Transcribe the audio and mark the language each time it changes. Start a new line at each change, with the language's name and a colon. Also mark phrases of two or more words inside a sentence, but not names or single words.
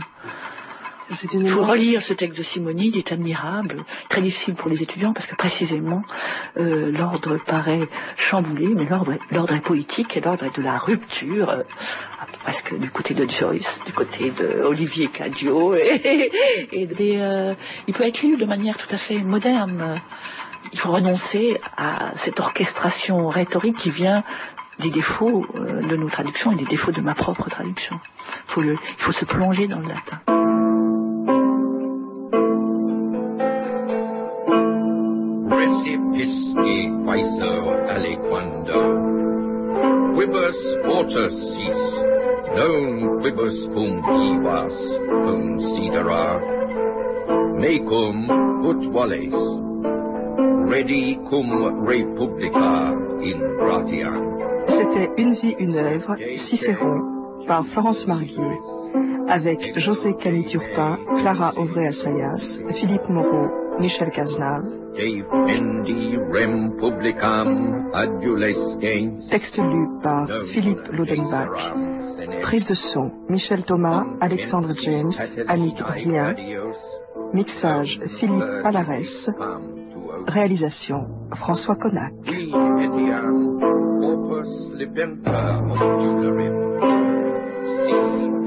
French: Il faut relire ce texte de Simoni, il est admirable, très difficile pour les étudiants parce que précisément l'ordre paraît chamboulé, mais l'ordre est poétique et l'ordre est de la rupture, presque du côté de Joyce, du côté de Olivier Cadio, il peut être lu de manière tout à fait moderne. Il faut renoncer à cette orchestration rhétorique qui vient des défauts de nos traductions et des défauts de ma propre traduction. Il faut se plonger dans le latin.
Latin: Recipisci quaeso aliquando, quibus ortus sis, non quibus cum vivas considera, mecum ut vales, redi cum republica in gratiam.
French: C'était Une vie, une œuvre, Cicéron, par Florence Marguier, avec José Cani-Turpin, Clara Auvray-Assayas, Philippe Moreau, Michel Cazenave. Texte lu par Philippe Lodenbach. Prise de son, Michel Thomas, Alexandre James, Annick Brien. Mixage, Philippe Palarès. Réalisation, François Connac.
Latin: Opus libenta